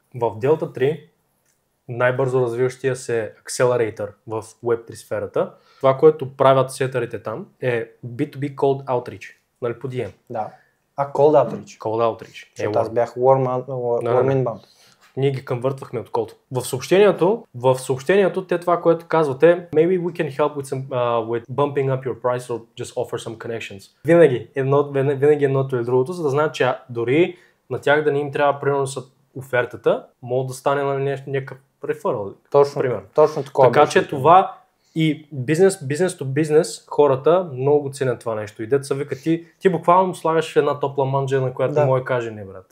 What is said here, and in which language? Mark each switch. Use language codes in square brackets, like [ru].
[bg] В Delta 3 най-бързо развиващия се акселератор в Web3 сферата. Това, което правят сетърите там е B2B Cold Outreach. Нали, по DM. [en] Да. Cold Outreach. Cold Outreach. [bg] Защото аз бях Warm Inbound. Ние ги конвъртвахме от Cold. В съобщението те това, което казвате, [en] maybe we can help with bumping up your price or just offer some connections. [bg] Винаги едното или другото, за да знаят, че дори на тях да не им трябва примерно с офертата, може да стане на някакъв реферал. Точно такова. Така че това и бизнес то бизнес, хората много ценят това нещо. И деца вика, ти буквално слагаш една топла манджа, на която може каже не, брат.